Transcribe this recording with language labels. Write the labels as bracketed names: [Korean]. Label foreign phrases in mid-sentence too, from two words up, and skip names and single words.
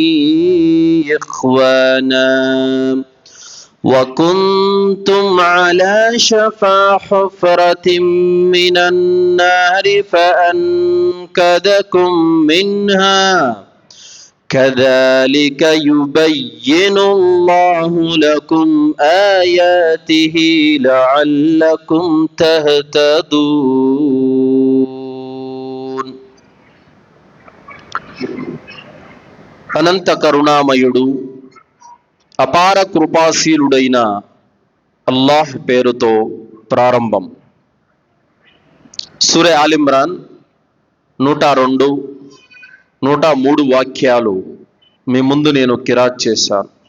[Arabic] إخوانا وكنتم على شفا حفرة من النار فأنقذكم منها كذلك يبين الله لكم آياته لعلكم تهتدون. [Telugu] అనంత కరుణామయుడు అపార కృపాశీలుడైన అల్లాహ్ పేరుతో ప్రారంభం. సూరే ఆల్ ఇమ్రాన్ 102, 103 వాక్యాలు మీ ముందు నేను కిరాత్ చేశాను.